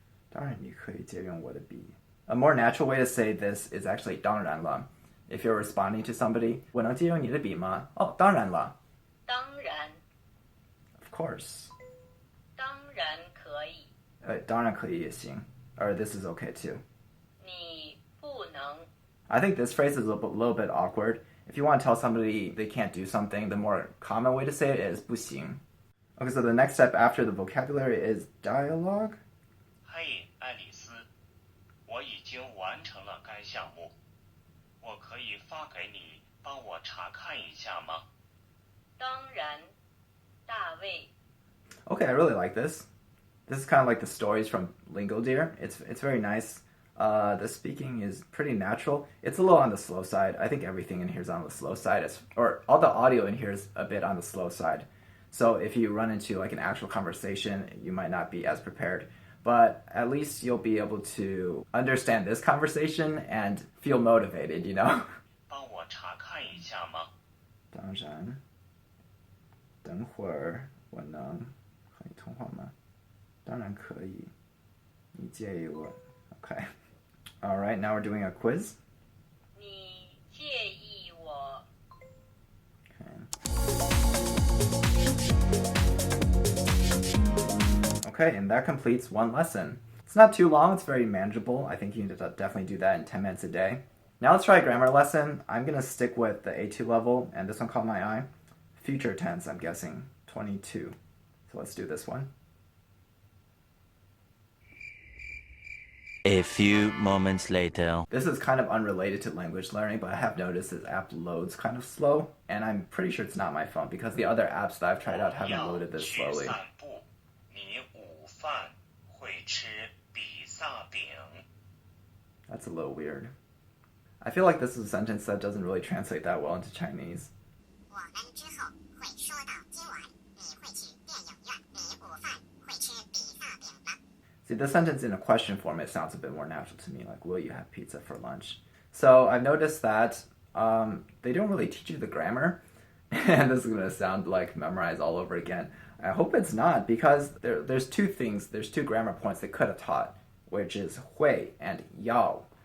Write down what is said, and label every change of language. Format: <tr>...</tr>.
<zh>当然你可以借用我的笔.</zh> <en>A more natural way to say this is actually</en> <zh>当然了.</zh> <en>If you're responding to somebody,</en> <zh>我能借用你的笔吗? Oh, 当然了. 当然</zh> <en>Of course.</en> <zh>当然可以当然可以也行.</zh> <en>Or this is okay too.</en> <zh>你不能</zh> <en>I think this phrase is a little bit awkward. If you want to tell somebody they can't do something, the more common way to say it is</en> <zh>不行.</zh> <en>Okay, so the next step after the vocabulary is dialogue.</en> <zh>嘿，爱丽丝，我已经完成了该项目，我可以发给你，帮我查看一下吗？当然大卫</zh> <en>Okay, I really like this. This is kind of like the stories from Lingo Deer. It's very nice. The speaking is pretty natural. It's a little on the slow side. I think everything in here is on the slow side, or all the audio in here is a bit on the slow side. So if you run into like an actual conversation, you might not be as prepared. But at least you'll be able to understand this conversation and feel motivated,</en> <zh>帮我查看一下吗？当然，等会儿我能和你通话吗？当然可以。你介意我 Okay.</zh> <en>All right, now we're doing a quiz.</en> <zh>你介意我</zh> <en>Okay, and that completes one lesson. It's not too long, it's very manageable. I think you need to definitely do that in 10 minutes a day. Now let's try a grammar lesson. I'm going to stick with the A2 level, and this one caught my eye. Future tense, I'm guessing, 22. So let's do this one. A few moments later. This is kind of unrelated to language learning, but I have noticed this app loads kind of slow, and I'm pretty sure it's not my phone because the other apps that I've tried out haven't loaded this slowly.</en> <zh>你午饭会吃比萨饼</zh> <en>That's a little weird. I feel like this is a sentence that doesn't really translate that well into Chinese.</en> <zh>我们之后会说到今晚你会去电影院，你午饭会吃比萨饼吗？</zh> <en>See, the sentence in a question form, it sounds a bit more natural to me, like, will you have pizza for lunch? So I've noticed that they don't really teach you the grammar, and this is going to sound like memorize all over again. I hope it's not, because there's 2 grammar points they could have taught, which is 会 and 要.</en>